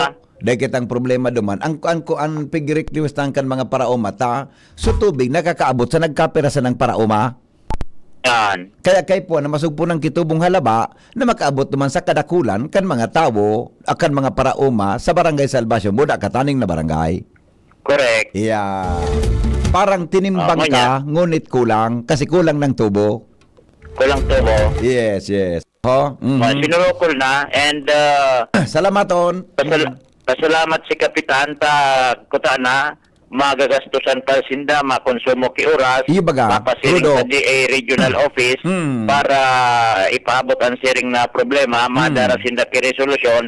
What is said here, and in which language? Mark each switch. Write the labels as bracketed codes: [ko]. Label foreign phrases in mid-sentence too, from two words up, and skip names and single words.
[bik] Dahil kitang problema duman. Ang pig-request kan mga paraoma, so tubig, nakakaabot sa nagkapirasan ng paraoma. [tl] Yan. [bik] Kaya kay po na masugpo ng kitubong halaba na makaabot naman sa kadakulan kan mga tao akan mga paraoma sa barangay Salvacion buda kataning na barangay. [en] Correct. Yeah. [tl] Parang tinimbang ka, ngunit kulang kasi kulang ng tubo. Kulang tubo. [en] Yes, yes. Ho? [bik] Sinukol na and Salamaton. pasalamat si Kapitan ta kuta na magagastusan pa sinda makonsumo ki oras Iyo baga, mapasiring Rudo. sa DA regional office Mm. para ipaabot ang siring na problema madara sinda ki resolusyon